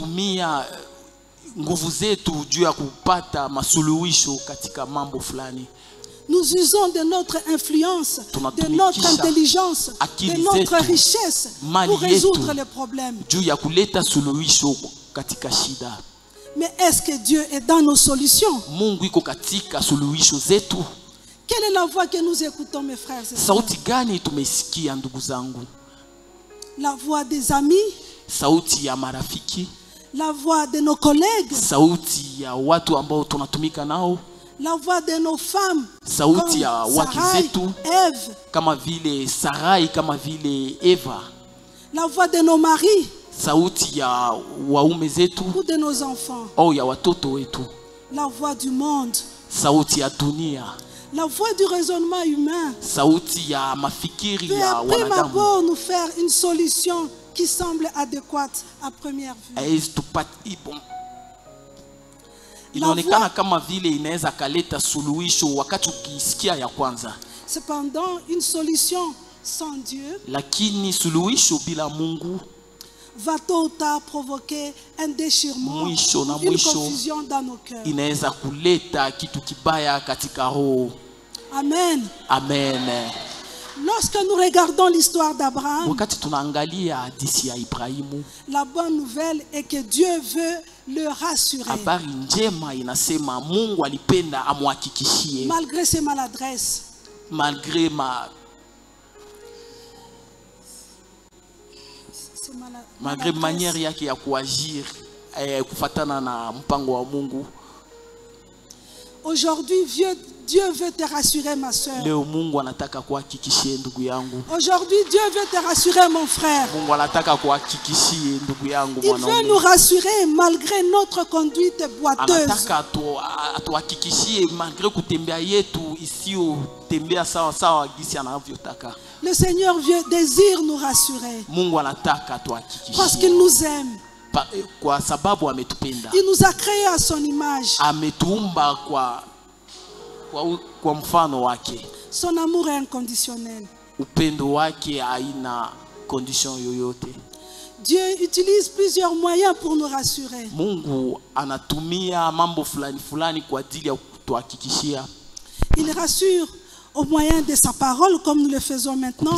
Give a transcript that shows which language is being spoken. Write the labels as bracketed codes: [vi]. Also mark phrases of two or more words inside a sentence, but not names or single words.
[fr] Nous usons de notre influence, de notre intelligence, de notre richesse pour résoudre les problèmes. Mais est-ce que Dieu est dans nos solutions? Quelle est la voix que nous écoutons, mes frères et sœurs? [sw] Sauti gani tumesikia ndugu zangu? [fr] La voix des amis, [sw] Sauti ya marafiki, [fr] la voix de nos collègues, [sw] sauti ya watu ambao tunatumika nao, [fr] la voix de nos femmes, [sw] sauti ya [fr] comme [sw] wake Sarai, zetu [fr] Ève, [sw] kama vile Sarai, kama vile Eva, [fr] la voix de nos maris [sw] sauti ya waume zetu [fr] ou de nos enfants, [sw] au ya watoto wetu, [fr] la voix du monde, [sw] sauti ya dunia, [fr] la voix du raisonnement humain [sw] sauti ya mafikiri [fr] peut [sw] ya [fr] à prime [sw] wanadamu. [fr] abord nous faire une solution qui semble adéquate à première vue. [sw] Haiwezi tupati bon. Inaonekana kama vile inaweza kaleta suluhisho wakati ukisikia ya kwanza, [fr] Cependant, une solution sans Dieu [sw] lakini suluhisho bila Mungu [fr] va tôt ou tard provoquer un déchirement, [sw] mwisho na [fr] une [sw] mwisho [fr] confusion dans nos cœurs. [sw] inaweza kuleta kitu kibaya katika roho. Amen. Amen. [fr] Lorsque nous regardons l'histoire d'Abraham, [sw] Wakati tunaangalia hadithi ya Ibrahimu, [fr] la bonne nouvelle est que Dieu veut le rassurer. [sw] habari njema inasema Mungu alipenda amhakikishie [fr] Malgré ses maladresses, malgré ses [sw] manière yake ya kuagir kufatana na mpango wa Mungu. [fr] Aujourd'hui, Dieu veut te rassurer, ma soeur. [sw] Leo Mungu anataka kuhakikishie ndugu yangu. [fr] Aujourd'hui, Dieu veut te rassurer, mon frère. [sw] Mungu anataka kuhakikishie ndugu yangu [fr] Il veut [sw] mwanaume. [fr] nous rassurer malgré notre conduite boiteuse. [sw] Anataka atuhakikishie malgré kutembea yetu isiyo tembea sawa sawa gisi anavyotaka. [fr] Le Seigneur désire nous rassurer [sw] Mungu anataka [fr] parce qu'il [sw] atuhakikishie [fr] nous aime. [sw] kwa sababu ametupenda. [fr] Il nous a créés à son image. [sw] Ametuumba kwa mfano wake. [fr] Son amour est inconditionnel. [sw] Upendo wake haina condition yoyote. [fr] Dieu utilise plusieurs moyens pour nous rassurer. [sw] Mungu anatumia mambo fulani fulani kwa ajili ya kutuhakikishia. [fr] Il rassure au moyen de sa parole comme nous le faisons maintenant.